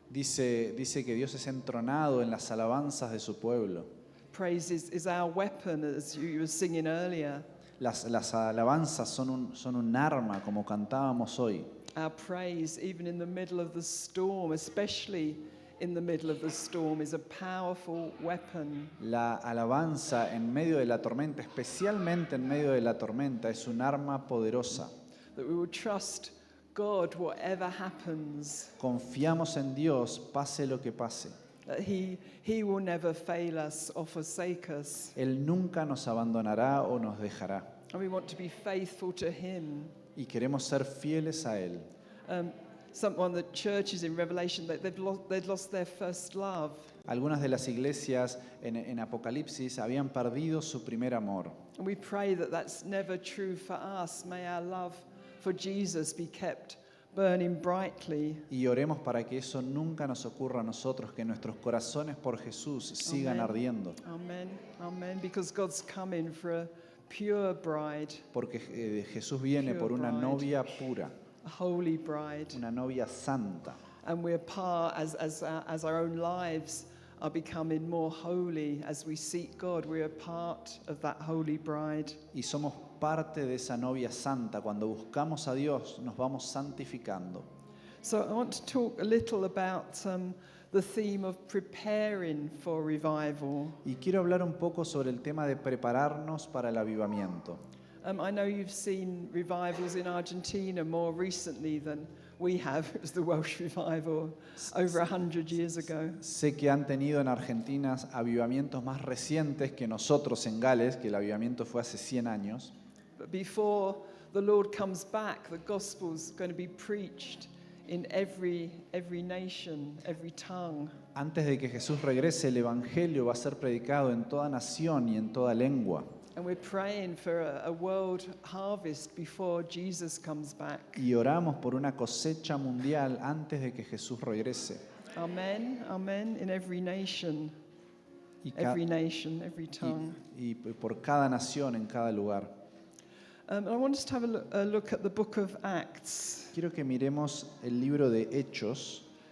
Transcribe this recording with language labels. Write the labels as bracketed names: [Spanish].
[Spanish] Dice que Dios es entronado en las alabanzas de su pueblo. [English] Praise is our weapon, as you were singing earlier. [Spanish] Las alabanzas son un arma, como cantábamos hoy. [English] Our praise, even in the middle of the storm, especially in the middle of the storm, is a powerful weapon. [Spanish] La alabanza en medio de la tormenta, especialmente en medio de la tormenta, es un arma poderosa. [English] That we will trust God whatever happens. [Spanish] Confiamos en Dios, pase lo que pase. [English] That he will never fail us or forsake us. [Spanish] Él nunca nos abandonará o nos dejará. [English] And we want to be faithful to him. [Spanish] Y queremos ser fieles a Él. [English] One of the churches in Revelation, they'd lost their first love. [Spanish] Algunas de las iglesias en Apocalipsis habían perdido su primer amor. [English] And we pray that that's never true for us. May our love for Jesus be kept burning brightly. [Spanish] Y oremos para que eso nunca nos ocurra a nosotros, que nuestros corazones por Jesús sigan [English] Amen. [Spanish] ardiendo. [English] Amen. Amen. Because God's coming for a pure bride, [Spanish] Porque Jesús viene por una novia pura, [English] a holy bride. [Spanish] una novia santa. [English] And we're part, as our own lives are becoming more holy, as we seek God, we're a part of that holy bride. [Spanish] Y somos parte de esa novia santa. Cuando buscamos a Dios, nos vamos santificando. [English] So I want to talk a little about the theme of preparing for revival. [Spanish] Y quiero hablar un poco sobre el tema de prepararnos para el avivamiento. [English] I know you've seen revivals in Argentina more recently than we have. It was the Welsh revival over 100 years ago. [Spanish] Sé que han tenido en Argentina avivamientos más recientes que nosotros en Gales, que el avivamiento fue hace 100 años. [English] But before the Lord comes back, the gospel's going to be preached in every nation, every tongue. [Spanish] Antes de que Jesús regrese, el evangelio va a ser predicado en toda nación y en toda lengua. [English] And we're praying for a world harvest before Jesus comes back. [Spanish] Y oramos por una cosecha mundial antes de que Jesús regrese. [English] Amen, amen, in every nation, [Spanish] Y, [English] every nation, every tongue. [Spanish] y por cada nación, en cada lugar. [English] I want us to have a look at the book of Acts. [Spanish] Quiero que miremos el libro de Hechos.